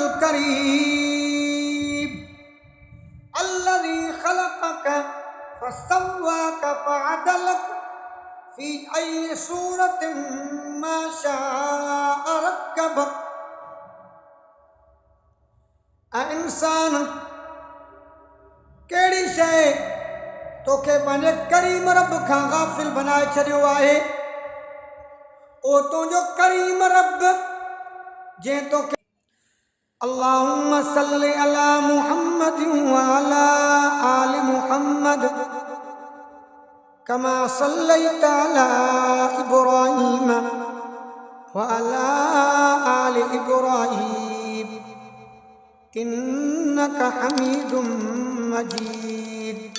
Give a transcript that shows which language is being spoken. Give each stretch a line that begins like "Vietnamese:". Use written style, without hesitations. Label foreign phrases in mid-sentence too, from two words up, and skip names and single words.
Arabic: كريم الذي خلقك فسواك فعدلك في أي صورة ما شاء ركبك.
Sindhi: आ इंसान कहिड़ी शइ तोखे पंहिंजे करीम रब खां गाफ़िल बनाए छॾियो आहे। ओ तुंहिंजो करीम रब जंहिं तोखे
Arabic: اللهم صل على محمد وعلى آل محمد كما صليت على إبراهيم وعلى آل إبراهيم إنك حميد مجيد.